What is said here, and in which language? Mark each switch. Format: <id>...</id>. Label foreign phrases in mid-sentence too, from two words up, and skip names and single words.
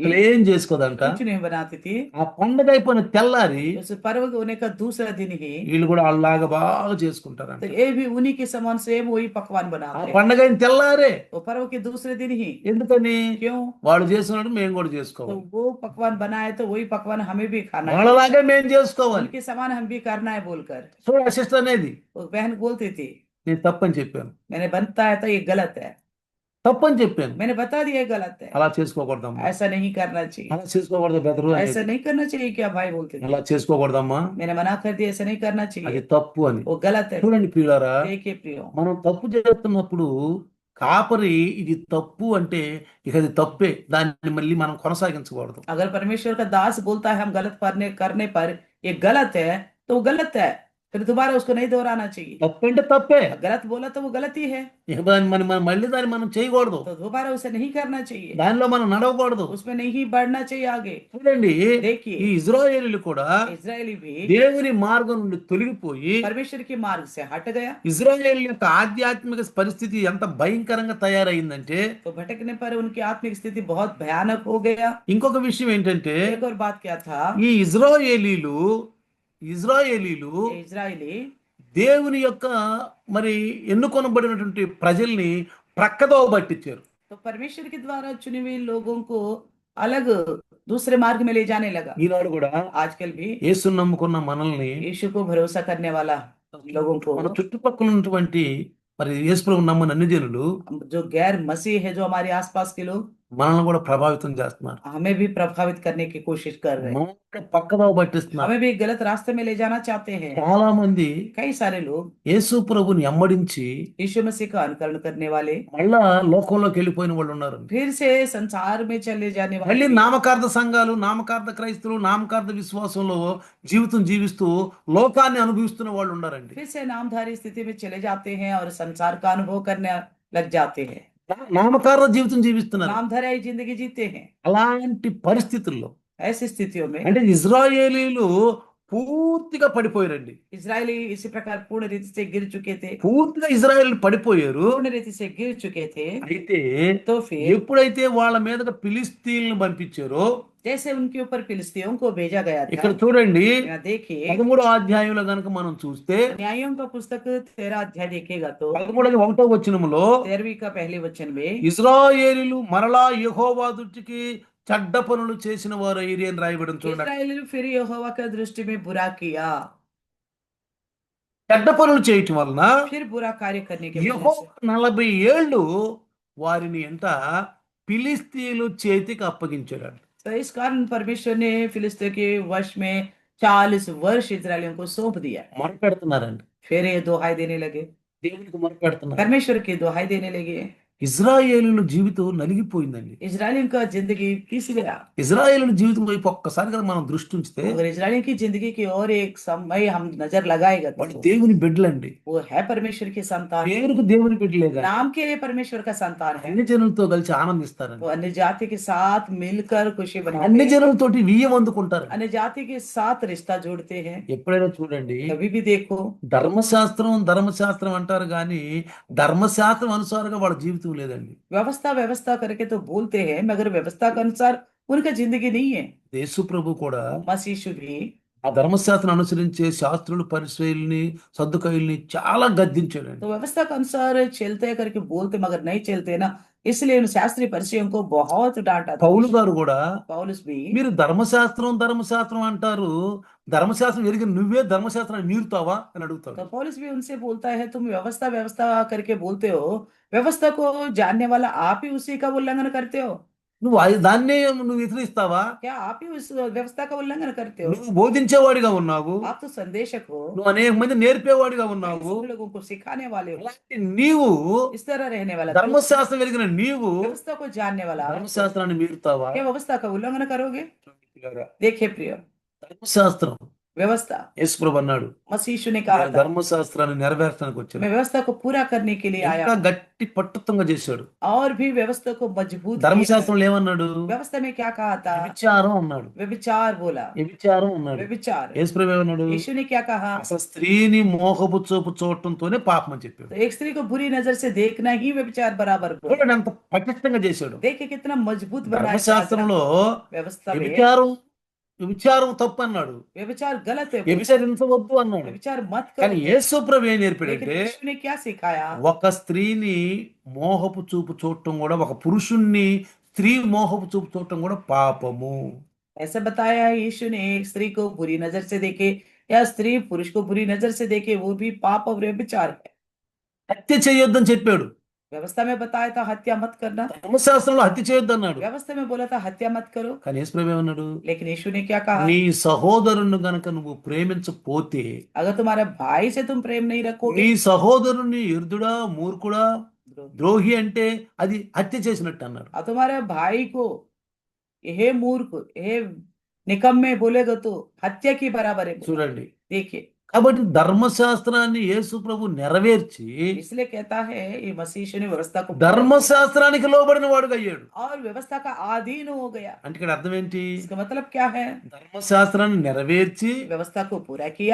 <te>అసలు ఏం చేసుకోదంట.</te> <hi>कुछ नहीं बनाती थी।</hi> <te>ఆ పండగ అయిపోయిన తెల్లారి</te> <hi>उस पर्व होने का दूसरा दिन ही</hi> <te>వీళ్ళు కూడా అలాగా బాగా చేసుకుంటారంట.</te> <hi>तो ये भी उन्हीं के समान सेम वही पकवान</hi> <te>ఆ</te> <hi>बनाते हैं।</hi> <te>పండగ అయిన తెల్లారే.</te> <hi>वो पर्व के दूसरे दिन ही।</hi> <te>ఎందుకని?</te> <hi>क्यों?</hi> <te>వాళ్ళు చేసినట్టు మేము కూడా</te> <hi>तो</hi> <te>చేసుకోవాలి,</te> <hi>वो पकवान बनाए तो वही पकवान हमें भी खाना है,</hi> <te>వాళ్ళలాగే మేము చేసుకోవాలి.</te> <hi>उनके समान हम भी करना है बोलकर</hi> <te>చూడ ఆ సిస్టర్ అనేది</te> <hi>वो बहन बोलती थी।</hi> <te>నేను తప్పని చెప్పాను,</te> <hi>मैंने बताया था ये गलत है,</hi> <te>తప్పని చెప్పాను.</te> <hi>मैंने बता दिया ये गलत है,</hi> <te>అలా చేసుకోకూడదమ్మా,</te> <hi>ऐसा नहीं करना चाहिए,</hi> <te>అలా చేసుకోకూడదు బెదరు</te> <hi>ऐसा</hi> <te>అనేది.</te> <hi>नहीं करना चाहिए क्या भाई बोलते थे।</hi> <te>అలా చేసుకోకూడదమ్మా,</te> <hi>मैंने मना कर दिया ऐसा नहीं करना</hi> <te>అది</te> <hi>चाहिए,</hi> <te>తప్పు అని.</te> <hi>वो गलत है।</hi> <te>చూడండి ప్రియులారా,</te> <hi>देखिए प्रियो,</hi> <te>మనం తప్పు చేస్తున్నప్పుడు కాపరి ఇది తప్పు అంటే ఇక అది తప్పే, దాన్ని మళ్ళీ మనం కొనసాగించకూడదు.</te> <hi>अगर परमेश्वर का दास बोलता है हम गलत करने पर ये गलत है तो वो गलत है, फिर दोबारा उसको नहीं दोहराना चाहिए।</hi> <te>తప్పు అంటే తప్పే,</te> <hi>गलत बोला तो वो गलत ही है,</hi> <te>ఇక మనం మళ్ళీ దాన్ని మనం చేయకూడదు,</te> <hi>तो दोबारा उसे नहीं करना चाहिए,</hi> <te>దానిలో మనం నడవకూడదు.</te> <hi>उसमें नहीं बढ़ना चाहिए आगे।</hi> <te>చూడండి ఈ</te> <hi>देखिए</hi> <te>ఇజ్రాయేలీలు కూడా</te> <hi>इजरायली भी</hi> <te>దేవుని మార్గం నుండి తొలగిపోయి</te> <hi>परमेश्वर के मार्ग से हट गया,</hi> <te>ఇజ్రాయేల్ యొక్క ఆధ్యాత్మిక పరిస్థితి ఎంత భయంకరంగా తయారైందంటే,</te> <hi>तो भटकने पर उनकी आत्मिक स्थिति बहुत भयानक हो गया।</hi> <te>ఇంకొక విషయం ఏంటంటే,</te> <hi>एक और बात क्या था?</hi> <te>ఈ ఇజ్రాయేలీలు</te> <hi>ये इजरायली</hi> <te>దేవుని యొక్క మరి ఎన్నుకొనబడినటువంటి ప్రజల్ని ప్రక్కదోవ పట్టించారు.</te> <hi>तो परमेश्वर के द्वारा चुने हुए लोगों को अलग दूसरे मार्ग में ले जाने लगा।</hi> <te>ఈనాడు కూడా</te> <hi>आजकल भी</hi> <te>యేసుని నమ్ముకున్న మనల్ని</te> <hi>यीशु को भरोसा करने वाला लोगों को,</hi> <te>మన చుట్టుపక్కల ఉన్నటువంటి మరి యేసు ప్రభువుని నమ్మని అన్ని జనులు</te> <hi>जो गैर मसीह है, जो हमारे आसपास के लोग,</hi> <te>మనల్ని కూడా ప్రభావితం చేస్తున్నారు,</te> <hi>हमें भी प्रभावित करने की कोशिश कर रहे हैं,</hi> <te>మనం కూడా పక్కదోవ పట్టిస్తున్నారు.</te> <hi>हमें भी गलत रास्ते में ले जाना चाहते हैं।</hi> <te>చాలా మంది</te> <hi>कई सारे लोग</hi> <te>యేసు ప్రభుని వెంబడించి</te> <hi>यीशु मसीह का अनुकरण करने वाले</hi> <te>మళ్ళా లోకంలోకి వెళ్ళిపోయిన వాళ్ళు ఉన్నారు.</te> <hi>फिर से संसार में चले जाने</hi> <te>మళ్ళీ</te> <hi>वाले,</hi> <te>నామకార్థ సంఘాలు, నామకార్థ క్రైస్తవులు, నామకార్థ విశ్వాసంలో జీవితం జీవిస్తూ లోకాన్ని అనుభవిస్తున్న వాళ్ళు ఉన్నారండి.</te> <hi>फिर से नामधारी स्थिति में चले जाते हैं और संसार का अनुभव करने लग जाते हैं,</hi> <te>నామకార్థ జీవితం జీవిస్తున్నారు.</te> <hi>नामधारी जिंदगी जीते हैं।</hi> <te>అలాంటి పరిస్థితుల్లో</te> <hi>ऐसी स्थितियों में</hi> <te>అంటే ఇజ్రాయేలీలు పూర్తిగా పడిపోయారండి.</te> <hi>इजरायली इसी प्रकार पूर्ण रीति से गिर चुके थे,</hi> <te>పూర్తిగా ఇజ్రాయేల్ పడిపోయారు.</te> <hi>पूर्ण रीति से गिर चुके थे।</hi> <te>అయితే</te> <hi>तो फिर</hi> <te>ఎప్పుడైతే వాళ్ళ మీదకి ఫిలిస్తీన్లను పంపించారో,</te> <hi>जैसे उनके ऊपर फिलिस्तीयों को भेजा गया</hi> <te>ఇక్కడ</te> <hi>था,</hi> <te>చూడండి</te> <hi>यहाँ देखिए</hi> <te>13వ అధ్యాయంలో గనుక మనం చూస్తే</te> <hi>न्यायों का पुस्तक 13 अध्याय देखेगा तो</hi> <te>13వ వచనములో</te> <hi>13वीं का पहले वचन में</hi> <te>ఇజ్రాయేలీలు మరలా యెహోవా దృష్టికి చెడ్డ పనులు చేసిన వారు అని రాయబడింది. చూడండి,</te> <hi>इस्राएली फिर यहोवा का दृष्टि में बुरा किया,</hi> <te>చెడ్డ పనులు చేయటం వలన</te> <hi>फिर बुरा कार्य करने के वजह</hi> <te>యెహోవా</te> <hi>से</hi> <te>40 ఏళ్ళు వారిని ఎంట ఫిలిస్తీయులు చేతికి అప్పగించాడు.</te> <hi>तो इस कारण परमेश्वर ने फिलिस्तीयों के वश में 40 वर्ष इस्राएलियों को सौंप दिया।</hi> <te>మొరపెడుతున్నారండి,</te> <hi>फिर ये दुहाई देने लगे,</hi> <te>దేవునికి మొరపెడుతున్నారు.</te> <hi>परमेश्वर की दुहाई देने लगे।</hi> <te>ఇజ్రాయేలుల జీవితం నలిగిపోయిందండి.</te> <hi>इजरायलियों का जिंदगी पिस गया।</hi> <te>ఇజ్రాయేలుల జీవితం వైపు ఒక్కసారి కదా మనం దృష్టి ఉంచితే</te> <hi>अगर इजरायलियों की जिंदगी की ओर एक समय हम नजर लगाएगा</hi> <te>వాళ్ళు</te> <hi>तो</hi> <te>దేవుని బిడ్డలండి.</te> <hi>वो है परमेश्वर की संतान,</hi> <te>పేరుకు దేవుని బిడ్డలే కానీ</te> <hi>नाम के लिए परमेश्वर का संतान है।</hi> <te>అన్ని జనులతో కలిసి</te> <hi>वो</hi> <te>ఆనందిస్తారండి.</te> <hi>अन्य जाति के साथ मिलकर खुशी</hi> <te>అన్ని</te> <hi>मनाते हैं,</hi> <te>జనులతోటి వియ్యం అందుకుంటారు.</te> <hi>अन्य जाति के साथ रिश्ता जोड़ते हैं।</hi> <te>ఎప్పుడైనా చూడండి,</te> <hi>कभी भी देखो,</hi> <te>ధర్మశాస్త్రం ధర్మశాస్త్రం అంటారు కానీ ధర్మశాస్త్రం అనుసారంగా వాళ్ళ జీవితం లేదండి.</te> <hi>व्यवस्था व्यवस्था करके तो बोलते हैं, मगर व्यवस्था के अनुसार उनका जिंदगी नहीं है।</hi> <te>యేసు ప్రభు కూడా</te> <hi>मसीह भी</hi> <te>ఆ ధర్మశాస్త్రం అనుసరించే శాస్త్రులు పరిసయ్యుల్ని సద్దుకయ్యుల్ని చాలా గద్దించాడండి.</te> <hi>तो व्यवस्था के अनुसार चलते हैं करके बोलते, मगर नहीं चलते ना, इसलिए उन शास्त्री फरीसियों को बहुत डांटा था।</hi> <te>పౌలు గారు కూడా</te> <hi>पौलुस भी,</hi> <te>మీరు ధర్మశాస్త్రం ధర్మశాస్త్రం అంటారు, ధర్మశాస్త్రం ఎరిగిన నువ్వే ధర్మశాస్త్రాన్ని మీరుతావా అని అడుగుతాడు.</te> <hi>तो पौलुस भी उनसे बोलता है, तुम व्यवस्था व्यवस्था करके बोलते हो, व्यवस्था को जानने वाला आप ही उसी का उल्लंघन करते हो।</hi> <te>నువ్వు దాన్నే నువ్వు వ్యతిరేస్తావా?</te> <hi>क्या आप ही उस व्यवस्था का उल्लंघन करते हो?</hi> <te>నువ్వు బోధించేవాడిగా ఉన్నావు,</te> <hi>आप तो संदेशक हो,</hi> <te>నువ్వు అనేక మంది నేర్పేవాడిగా ఉన్నావు.</te> <hi>सब लोगों को सिखाने वाले हो,</hi> <te>అలాంటి నీవు</te> <hi>इस तरह रहने वाला तू,</hi> <te>ధర్మశాస్త్రం ఎరిగిన నీవు</te> <hi>व्यवस्था को जानने वाला</hi> <te>ధర్మశాస్త్రాన్ని మీరుతావా?</te> <hi>क्या व्यवस्था का उल्लंघन करोगे? देखिए प्रिय,</hi> <te>ధర్మశాస్త్రం</te> <hi>व्यवस्था,</hi> <te>యేసు ప్రభు అన్నాడు,</te> <hi>मसीह यीशु ने कहा</hi> <te>నేను</te> <hi>था,</hi> <te>ధర్మశాస్త్రాన్ని నెరవేర్చడానికి వచ్చాను.</te> <hi>मैं व्यवस्था को पूरा करने के लिए आया</hi> <te>ఇంకా</te> <hi>हूं।</hi> <te>గట్టి పట్టుత్వంగా చేశాడు.</te> <hi>और भी व्यवस्था को मजबूत किया।</hi> <te>ధర్మశాస్త్రంలో ఏమన్నాడు?</te> <hi>व्यवस्था में क्या कहा था?</hi> <te>విచారం అన్నాడు,</te> <hi>व्यभिचार बोला,</hi> <te>విచారం అన్నాడు.</te> <hi>व्यभिचार।</hi> <te>యేసు ప్రభు ఏమన్నాడు?</te> <hi>यीशु ने क्या कहा?</hi> <te>అసలు స్త్రీని మోహపు చూపు చూడటంతోనే పాపం అని చెప్పాడు.</te> <hi>तो एक स्त्री को बुरी नजर से देखना ही व्यभिचार बराबर बोला।</hi> <te>చూడండి ఎంత పటిష్టంగా చేశాడు.</te> <hi>देखिए कितना मजबूत बनाया।</hi> <te>ధర్మశాస్త్రంలో</te> <hi>व्यवस्था में</hi> <te>విచారం తప్పు అన్నాడు,</te> <hi>व्यभिचार गलत है,</hi> <te>వ్యభిచరించవద్దు అన్నాడు.</te> <hi>व्यभिचार मत</hi> <te>కానీ</te> <hi>करो।</hi> <te>యేసు ప్రభు ఏం</te> <hi>लेकिन</hi> <te>నేర్పాడంటే</te> <hi>यीशु ने क्या सिखाया?</hi> <te>ఒక స్త్రీని మోహపు చూపు చూడటం కూడా, ఒక పురుషుణ్ణి స్త్రీ మోహపు చూపు చూడటం కూడా పాపము.</te> <hi>ऐसा बताया है यीशु ने, एक स्त्री को बुरी नजर से देखे या स्त्री पुरुष को बुरी नजर से देखे, वो भी पाप और व्यभिचार है।</hi> <te>హత్య చేయొద్దని చెప్పాడు.</te> <hi>व्यवस्था में बताया था हत्या मत करना,</hi> <te>ధర్మశాస్త్రంలో హత్య చేయొద్దు అన్నాడు.</te> <hi>व्यवस्था में बोला था हत्या मत करो।</hi> <te>కానీ యేసు ప్రభు ఏమన్నాడు?</te> <hi>लेकिन यीशु ने क्या कहा?</hi> <te>నీ సహోదరుని గనక నువ్వు ప్రేమించపోతే,</te> <hi>अगर तुम्हारे भाई से तुम प्रेम नहीं रखोगे,</hi> <te>నీ సహోదరుని ఎర్దుడా మూర్ఖుడా ద్రోహి అంటే అది హత్య చేసినట్టు అన్నాడు.</te> <hi>और तुम्हारे भाई को हे मूर्ख हे निकम्मे बोलेगा तो हत्या की बराबर है।</hi> <te>చూడండి,</te> <hi>देखिए,</hi> <te>కాబట్టి ధర్మశాస్త్రాన్ని యేసు ప్రభు నెరవేర్చి</te> <hi>इसलिए कहता है ये मसीह यीशु ने व्यवस्था को</hi> <te>ధర్మశాస్త్రానికి లోబడిన వాడుగా అయ్యాడు.</te> <hi>और व्यवस्था का अधीन हो गया।</hi> <te>అంటే ఇక్కడ అర్థం ఏంటి?</te> <hi>इसका मतलब क्या है?</hi> <te>ధర్మశాస్త్రాన్ని నెరవేర్చి</te> <hi>व्यवस्था को पूरा किया,</hi>